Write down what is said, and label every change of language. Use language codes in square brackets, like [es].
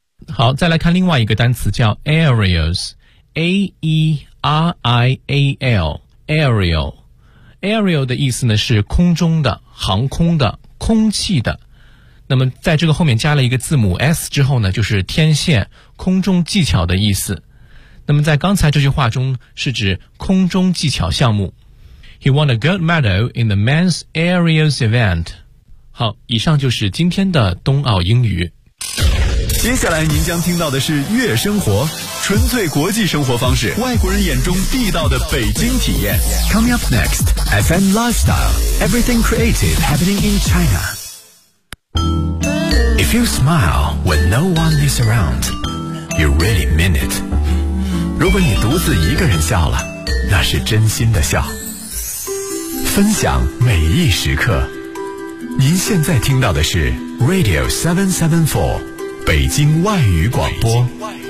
[zh] 好，再来看另外一个单词叫 aerials， A-E-R-I-A-L， aerial， aerial 的意思呢是空中的、航空的、空气的。那么在这个后面加了一个字母 S 之后呢，就是天线、空中技巧的意思。那么在刚才这句话中是指空中技巧项目。 [en] He won a gold medal in the men's aerials event。 [zh] 好，以上就是今天的冬奥英语。接下来您将听到的是悦生活，纯粹国际生活方式，外国人眼中地道的北京体验。 [en] Coming up next, FM Lifestyle, Everything Creative Happening in China. If you smile when no one is around, you really mean it. [zh] 如果你独自一个人笑了，那是真心的笑。分享每一时刻，您现在听到的是 Radio 774北京外语广播。